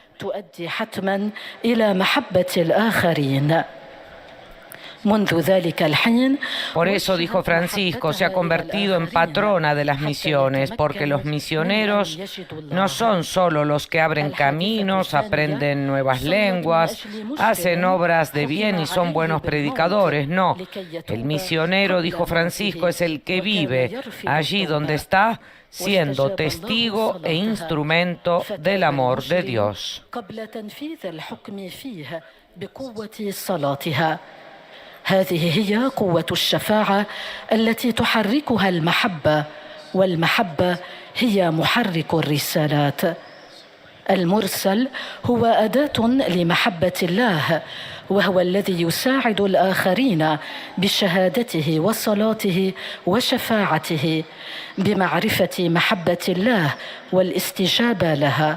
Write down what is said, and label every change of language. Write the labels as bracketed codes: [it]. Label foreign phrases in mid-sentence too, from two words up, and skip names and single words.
[es] Por eso, dijo Francisco, se ha convertido en patrona de las misiones, porque los misioneros no son solo los que abren caminos, aprenden nuevas lenguas, hacen obras de bien y son buenos predicadores. No, el misionero, dijo Francisco, es el que vive allí donde está, siendo testigo e instrumento del amor de Dios. [ar] هذه هي قوة الشفاعة التي تحركها المحبة، والمحبة هي محرك الرسالات. المرسل هو أداة لمحبة الله، وهو الذي يساعد الآخرين بشهادته وصلاته وشفاعته بمعرفة محبة الله والاستجابة لها.